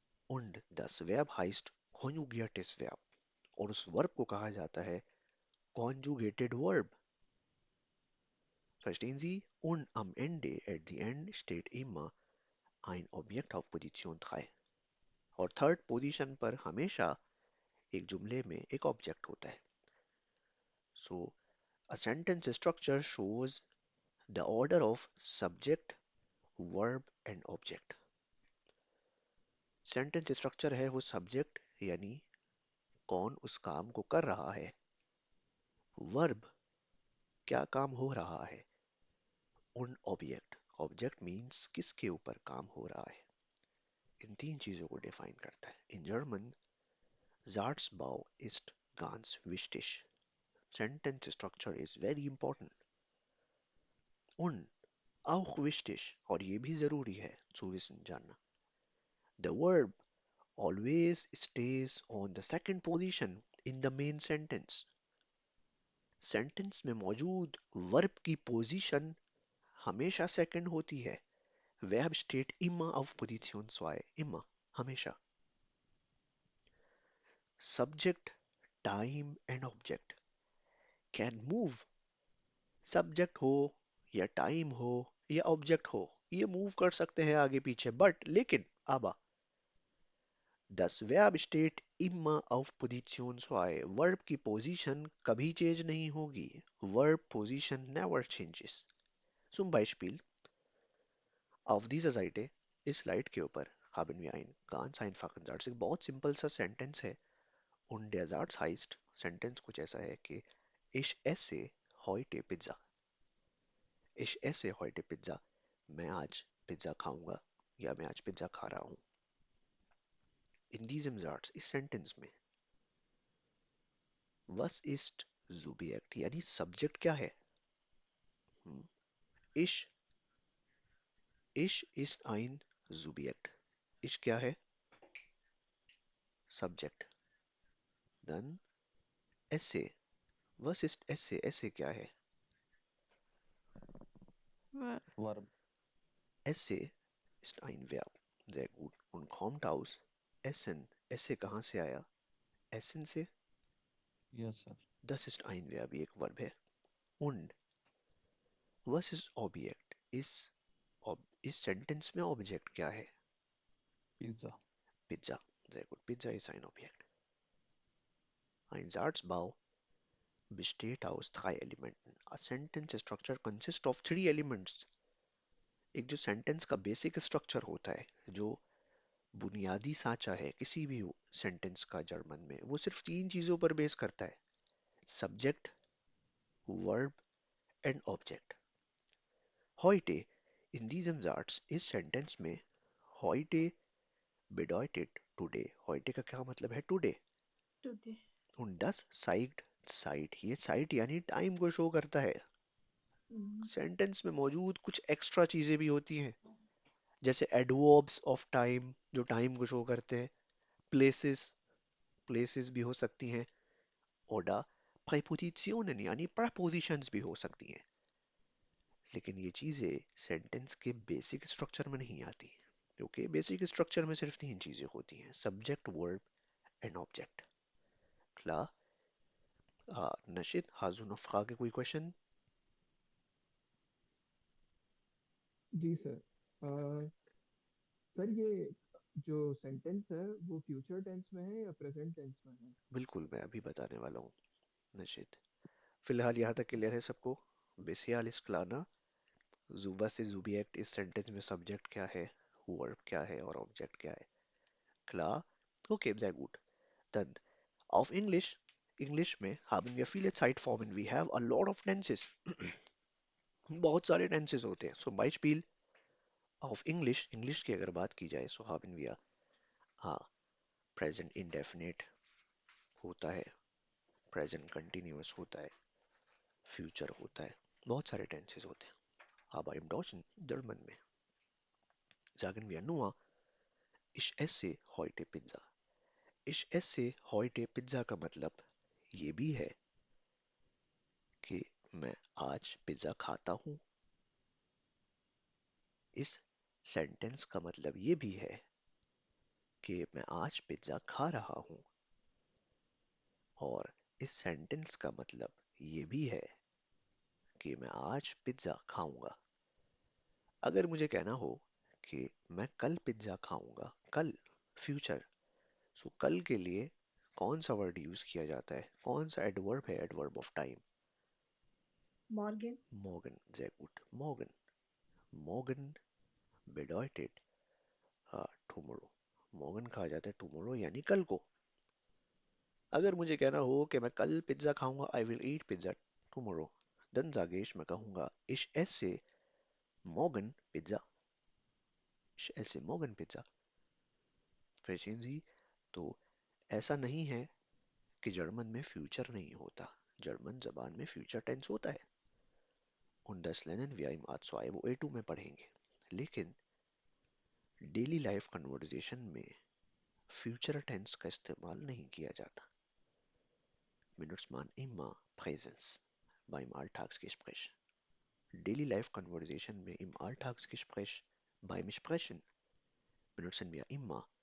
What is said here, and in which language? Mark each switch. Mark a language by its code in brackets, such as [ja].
[de] Und das Verb heißt konjugiertes Verb. [hi] और उस verb को कहा जाता है [en] conjugated verb. [de] Verstehen Sie? Und am Ende, [en] at the end, [de] steht immer ein Objekt auf Position 3. [hi] और third position पर हमेशा एक जुमले में एक ऑब्जेक्ट होता है. [en] So a sentence structure shows the order of subject, verb and object. [hi] Sentence structure है वो सब्जेक्ट यानी कौन उस काम को कर रहा है, वर्ब क्या काम हो रहा है, और ऑब्जेक्ट, ऑब्जेक्ट मीन्स किसके ऊपर काम हो रहा है. इन तीन चीजों को डिफाइन करता है. In German [de] Satzbau ist ganz wichtig. [en] Sentence structure is very important. [de] Und auch wichtig, [hi] और ये भी जरूरी है [de] zu wissen [hi] जानना. [en] The verb always stays on the second position in the main sentence. [hi] Sentence में मौजूद verb की position हमेशा second होती है. [de] Verb steht immer auf Position 2. Immer. [hi] हमेशा. [de] Subject [en] time and object can move. [hi] Subject हो या टाइम हो या ऑब्जेक्ट हो, ये मूव कर सकते हैं आगे पीछे, बट लेकिन [de] aber das Verb steht immer auf Position 2. [hi] Verb की पोजीशन कभी चेंज नहीं होगी. [en] Verb position never changes. [de] Zum Beispiel, auf dieser Seite [hi] इस स्लाइड के ऊपर [de] haben wir einen ganz einfachen Satz. [hi] एक बहुत सिंपल सा सेंटेंस है. [de] Und der Satz heißt, [hi] sentence कुछ ऐसा है कि [de] ich esse heute Pizza. Ich esse heute Pizza. [hi] मैं आज पिज्जा खाऊंगा या मैं आज पिज्जा खा रहा हूँ. [de] In diesem Satz, [hi] इस सेंटेंस में [de] was ist Subjekt [hi] यानी सब्जेक्ट क्या है. [de] Hmm. Ich, ich ist ein Subjekt. Ich [hi] क्या है? [de] सब्जेक्ट. Dann esse. Was ist esse? [hi] Esse क्या है? [de] Verb. Esse ist ein Verb. Sehr gut. Und kommt aus essen. [hi] Esse कहाँ से आया? Essen से. [en] Yes, sir. [de] Das ist ein Verb. [hi] ये एक वर्ब है. [de] Und was ist Objekt? [hi] इस सेंटेंस में ऑब्जेक्ट क्या है? [de] Pizza. Pizza. Sehr gut. Pizza ist ein Objekt. Ein Satzbau besteht aus drei Elementen. [en] A sentence structure consists of three elements. [hi] एक जो sentence का बेसिक स्ट्रक्चर होता है, जो बुनियादी सांचा है किसी भी सेंटेंस का जर्मन में, वो सिर्फ तीन चीजों पर बेस करता है. [en] Subject, verb and object. [de] Heute, in diesem Satz, [hi] इस सेंटेंस में [de] heute bedeutet [en] today. [hi] heute का क्या मतलब है? [en] today. today. [de] Und das zeigt Zeit. [hi] ये Zeit यानी टाइम को शो करता है. सेंटेंस में मौजूद कुछ एक्स्ट्रा चीजें भी होती हैं, जैसे एडवर्ब्स ऑफ टाइम जो टाइम को शो करते हैं. प्लेसेस, प्लेसेस भी हो सकती हैं. [de] ओडा प्रीपोजिशनन [hi] यानी प्रपोजिशंस भी हो सकती हैं. लेकिन ये चीजें सेंटेंस के बेसिक स्ट्रक्चर में नहीं आती, क्योंकि बेसिक स्ट्रक्चर में सिर्फ तीन चीजें होती हैं: subject, verb and object. [de] Klar? Nashid, hast du noch Frage, [hi] कोई क्वेश्चन? जी सर। सर ये जो सेंटेंस है वो फ्यूचर टेंस में है या प्रेजेंट टेंस में है? बिल्कुल, मैं अभी बताने वाला हूँ नशीद. फिलहाल यहाँ तक क्लियर है सबको? [de] Bisher ist klar, ना? Was ist Subjekt, [hi] इस सेंटेंस में सब्जेक्ट क्या है, वर्ब क्या है और ऑब्जेक्ट क्या है. [de] Klar? Okay, sehr gut. Dann auf Englisch. Englisch में haben wir viele Zeitformen. [en] We have a lot of tenses. [hi] बहुत सारे tenses होते हैं. [de] So Beispiel auf English. [hi] English की अगर बात की जाए, [de] so haben wir [hi] हाँ present indefinite होता है, present continuous होता है, future होता है. बहुत सारे tenses होते हैं. [de] Aber im Deutschen, [hi] German में [de] sagen wir nur ich esse heute Pizza. [hi] Ich esse heute Pizza का मतलब ये भी है कि मैं आज पिज्जा खाता हूँ. इस सेंटेंस का मतलब ये भी है कि मैं आज पिज्जा खा रहा हूँ. और इस सेंटेंस का मतलब ये भी है कि मैं आज पिज्जा खाऊंगा. अगर मुझे कहना हो कि मैं कल पिज्जा खाऊंगा, कल, फ्यूचर, सो कल के लिए कौन सा वर्ड यूज किया जाता है, कौन सा एडवर्ब है, adverb of time? [de] Morgen. morgen. Sehr gut. morgen. morgen bedeutet tomorrow. [hi] morgen कहा जाता है tomorrow यानी कल को. अगर मुझे कहना हो कि मैं कल पिज्जा खाऊंगा, [en] I will eat pizza tomorrow, [hi] then [de] sage ich, [hi] मैं कहूंगा [de] ich esse morgen Pizza. Ich esse morgen Pizza. Verstehen Sie? [hi] तो ऐसा नहीं है कि जर्मन में फ्यूचर नहीं होता. जर्मन जबान में फ्यूचर टेंस होता है. [de] Und das lernen wir im A2 [hi] वो A2 में पढ़ेंगे. लेकिन डेली लाइफ कन्वर्सेशन में फ्यूचर टेंस का इस्तेमाल नहीं किया जाता. [de] Benutzt man immer Präsens beim Alltagsgespräch. [en] Daily Life Conversation [de] में im Alltagsgespräch beim Sprechen benutzen wir immer